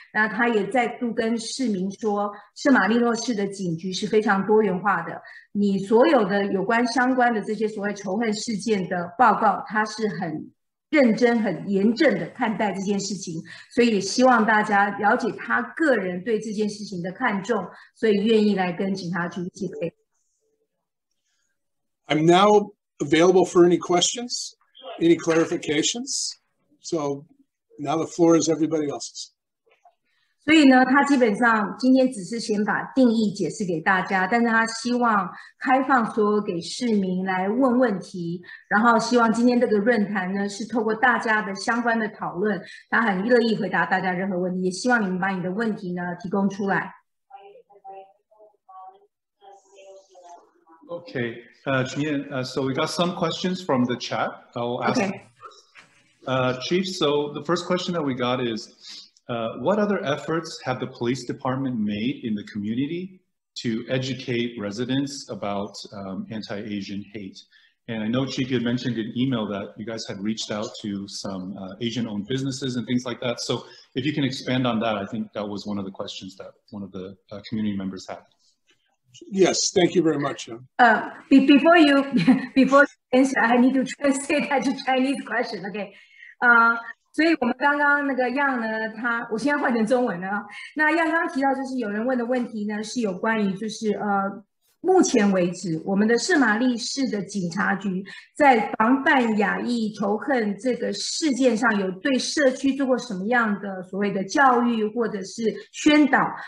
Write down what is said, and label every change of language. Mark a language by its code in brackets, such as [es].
[zh] 那他也再度跟市民说，圣马力诺市的警局是非常多元化的，你所有的有关相关的这些所谓仇恨事件的报告，他是很认真、很严正的看待这件事情，所以也希望大家了解他个人对这件事情的看重，所以愿意来跟警察局一起配合。 [en] I'm now available for any questions, any clarifications. So now the floor is everybody else's. [zh] 所以呢，他基本上今天只是先把定义解释给大家，但是他希望开放所有给市民来问问题，然后希望今天这个论坛呢是透过大家的相关的讨论，他很乐意回答大家任何问题，也希望你们把你的问题呢提供出来。 [en] Okay, Chien, so we got some questions from the chat. I'll ask. Okay. Chief, so the first question that we got is, what other efforts have the police department made in the community to educate residents about anti-Asian hate? And I know, Chief, you had mentioned in email that you guys had reached out to some Asian-owned businesses and things like that. So if you can expand on that, I think that was one of the questions that one of the community members had. Yes, thank you very much. Before you answer, I need to translate that to Chinese question. Okay. [zh] 所以我们刚刚那个样呢，我现在换成中文了。那样刚刚提到，就是有人问的问题呢，是有关于就是目前为止，我们的圣玛丽市的警察局在防范亚裔仇恨这个事件上，有对社区做过什么样的所谓的教育或者是宣导？